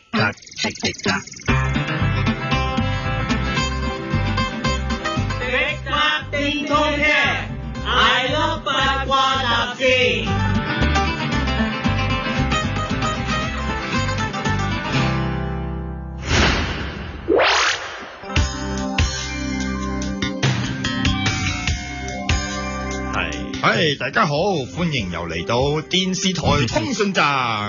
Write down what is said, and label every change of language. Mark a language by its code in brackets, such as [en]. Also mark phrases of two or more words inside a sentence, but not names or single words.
[en] tac, tic tic tac. Tic tac [yue] 電通車 ， [en] I love [yue] 八卦雜誌。係，大家好，歡迎又嚟到電視台通訊站。